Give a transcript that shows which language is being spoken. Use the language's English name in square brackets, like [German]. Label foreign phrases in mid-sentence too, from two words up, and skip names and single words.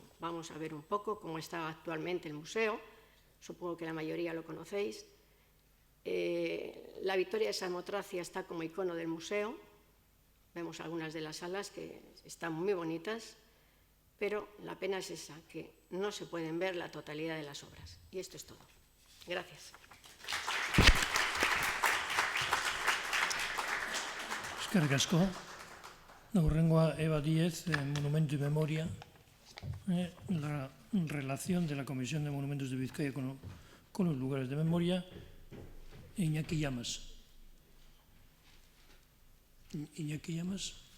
[Spanish] Vamos a ver un poco cómo está actualmente el museo. Supongo que la mayoría lo conocéis. La Victoria de Samotracia está como icono del museo. Vemos algunas de las salas que están muy bonitas, pero la pena es esa, que no se pueden ver la totalidad de las obras. Y esto es todo. Gracias. [Basque] Eskerrik asko. Hurrengoa Eva Díez, Monumento y Memoria. [Spanish] La relación de la Comisión de Monumentos de Vizcaya con los lugares de memoria. Iñaki Llamas. Iñaki Llamas.